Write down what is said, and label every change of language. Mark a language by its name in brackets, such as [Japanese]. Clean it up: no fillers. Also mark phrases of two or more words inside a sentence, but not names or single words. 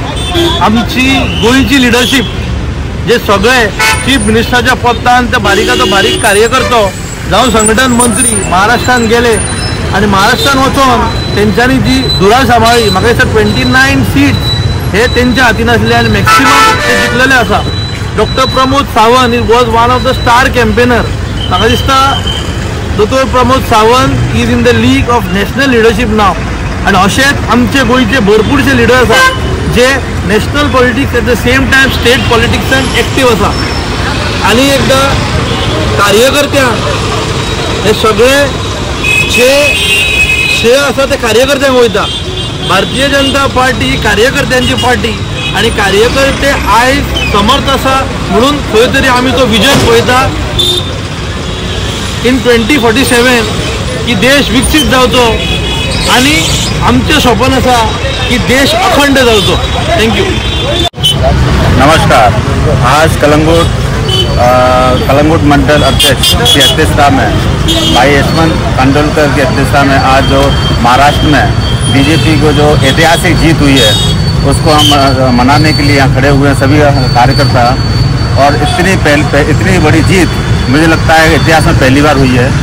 [Konkani] आमची गोंयची लिडरशीप जे सगळे चीफ मिनिस्टराच्या पदान ते बारीकाचो बारीक कार्यकर्तो जावं संघटन मंत्री महाराष्ट्रान गेले आणि महाराष्ट्रान वचून तेंच्यांनी जी धुरा सांबाळली। म्हाका दिसता 29 सीट हे तेंच्या हातीन आसले आणि मॅक्सिमम ते जिखलेले आसा। [English] Dr. Pramod Sawant was one of the star campaigner. [Konkani] म्हाका दिसता Dr. [English] Pramod Sawant is in the league of national leadership now. [Konkani] And अशेंच आमचे गोंयचे भरपूरशे लिडर आसा जे [English] national politics at the same time state [Konkani] पॉलिटिक्सान एक्टीव आसा. आनी एकदा कार्यकर्त्या हे सगळे जे श्रेय आसा ते कार्यकर्त्यांक वयता. भारतीय जनता पार्टी कार्यकर्त्यांची पार्टी आणि कार्यकर्ते आयज समर्थ आसा म्हणून खंय तरी आमी तो विजन पळयता इन 2047 की देश विकसीत जावचो आणि आमचे स्वप्न आसा की देश अखंड जावचो. थँक्यू. [Hindi] नमस्कार. आज कलंगुट मंडल अध्यक्ष की अध्यक्षता में भाई यशवंत कांडोलकर की अध्यक्षता में आज जो महाराष्ट्र में बीजेपी को जो ऐतिहासिक जीत हुई है उसको हम मनाने के लिए यहाँ खड़े हुए हैं सभी कार्यकर्ता. और इतनी बड़ी जीत मुझे लगता है इतिहास में पहली बार हुई है.